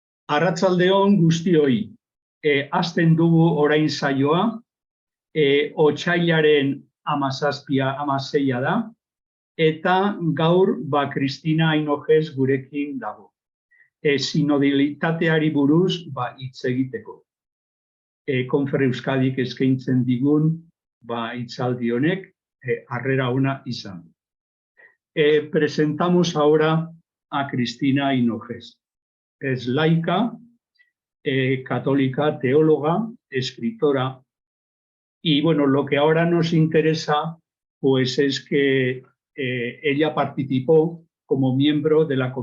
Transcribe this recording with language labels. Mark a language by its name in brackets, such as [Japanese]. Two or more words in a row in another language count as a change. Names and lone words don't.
[Basque] Arratsaldeon guztioi, hasten dugu orain saioa, otsailaren 17-16 da, eta gaur Cristina Hinojez gurekin dago. Sinodalitateari buruz hitz egiteko. Konfer Euskadik eskaintzen digun hitzaldi honek harrera ona izan. [Spanish] Presentamos ahora a Cristina Hinojez. Es laica, católica, teóloga, escritora. Y bueno, lo que ahora nos interesa pues es que ella participó como miembro de la